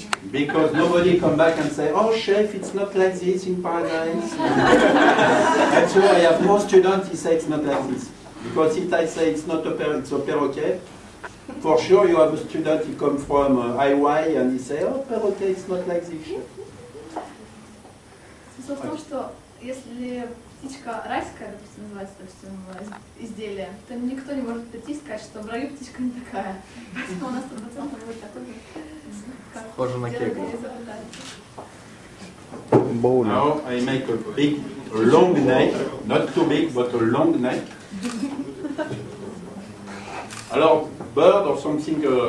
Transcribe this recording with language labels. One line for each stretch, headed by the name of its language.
English: Because nobody come back and say, oh chef, it's not like this in paradise. And so I have more students, he say it's not like this. Because if I say it's not it's a perroquet, for sure you have a student, he come from Hawaii and he say, oh perroquet, it's not like this.
Russian: Смысл в том, что если птичка райская, допустим, называется, допустим, изделие, то никто не может прийти и сказать, что в раю птичка не такая. Поэтому у нас 100% будет такой же, как Похоже на кегу.
English: Bowl. Now I make a big, long neck, not too big, but a long neck.
French: Alors,
English: bird or something.